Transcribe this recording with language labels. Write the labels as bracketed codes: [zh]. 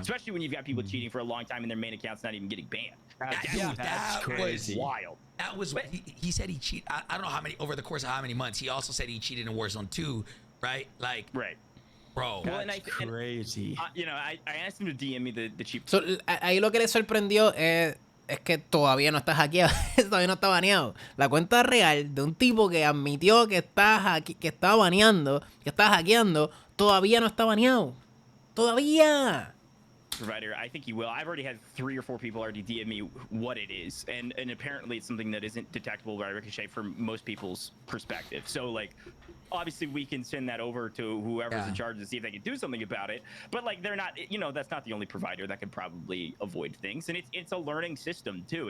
[en] Especially when you've got people cheating for a long time and their main account's not even getting banned. That's crazy. Wild. That was he said he cheated. I don't know how many over the course of how many months. He also said he cheated in Warzone 2, right? Like, Right. bro. Well, and That's crazy. I asked him to DM me the cheap. [es] So, ahí lo que le sorprendió es que todavía no está hackeado, todavía no está baneado. La cuenta real de un tipo que admitió que está baneando, que está hackeando, todavía no está baneado. Todavía. [en] Provider, I think he will. I've already had 3 or 4 people already DM me what it is, and apparently it's something that isn't detectable by Ricochet from most people's perspective. So like, obviously we can send that over to whoever's in charge to see if they can do something about it. But like, they're not, that's not the only provider that could probably avoid things, and it's a learning system too.